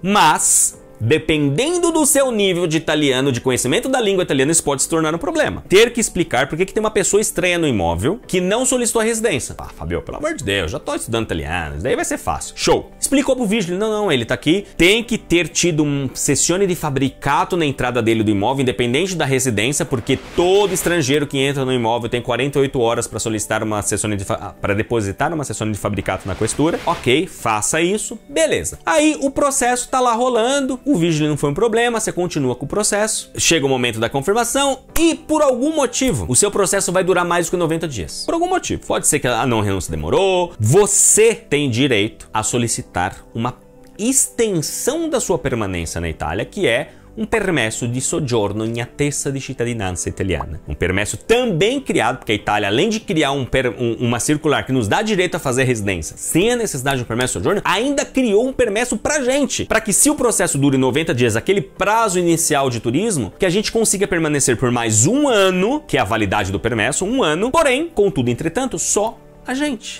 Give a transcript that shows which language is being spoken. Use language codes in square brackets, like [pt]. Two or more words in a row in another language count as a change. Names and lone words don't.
[pt] Mas dependendo do seu nível de italiano, de conhecimento da língua italiana, isso pode se tornar um problema. Ter que explicar por que tem uma pessoa estranha no imóvel que não solicitou a residência. Ah, Fabio, pelo amor de Deus, já tô estudando italiano, isso daí vai ser fácil. Show. Explicou pro vigile, não, ele tá aqui, tem que ter tido um [it] sessione di fabbricato [pt] na entrada dele do imóvel, independente da residência, porque todo estrangeiro que entra no imóvel tem 48 horas para solicitar uma sessione para depositar uma [it] sessione de fabbricato [pt] na questura. Ok, faça isso, beleza. Aí o processo tá lá rolando, o vigile não foi um problema, você continua com o processo, chega o momento da confirmação e por algum motivo o seu processo vai durar mais do que 90 dias. Por algum motivo. Pode ser que a não renúncia demorou. Você tem direito a solicitar uma extensão da sua permanência na Itália, que é um [it] permesso di soggiorno in attesa di cittadinanza italiana. [pt] Um permesso também criado, porque a Itália, além de criar uma circular que nos dá direito a fazer residência sem a necessidade de um [it] permesso de soggiorno, [pt] ainda criou um permesso pra gente, para que se o processo dure 90 dias, aquele prazo inicial de turismo, que a gente consiga permanecer por mais um ano, que é a validade do permesso, um ano, porém, contudo, entretanto, só a gente.